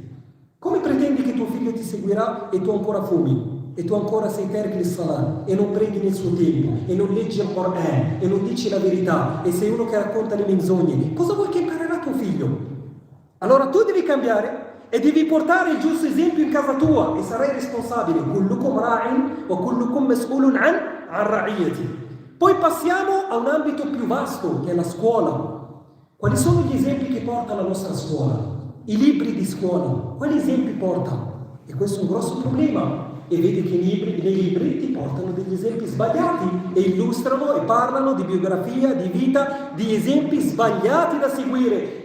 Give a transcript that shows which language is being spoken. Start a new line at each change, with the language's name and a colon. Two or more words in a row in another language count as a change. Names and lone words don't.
Italian: Come pretendi che tuo figlio ti seguirà e tu ancora fumi, e tu ancora sei
Arabic: ترك للصلاة,
Italian: e non prendi nel suo tempo, e non leggi il Quran, e non dici la verità, e sei uno che racconta le menzogne? Cosa vuoi che imparerà tuo figlio? Allora tu devi cambiare e devi portare il giusto esempio in casa tua e sarai responsabile.
Arabic: كلكم راع وكلكم مسؤول عن رعيته.
Italian: Poi passiamo a un ambito più vasto, che è la scuola. Quali sono gli esempi che porta la nostra scuola? I libri di scuola, quali esempi porta? E questo è un grosso problema. E vedi che nei libri ti portano degli esempi sbagliati e illustrano e parlano di biografia, di vita, di esempi sbagliati da seguire.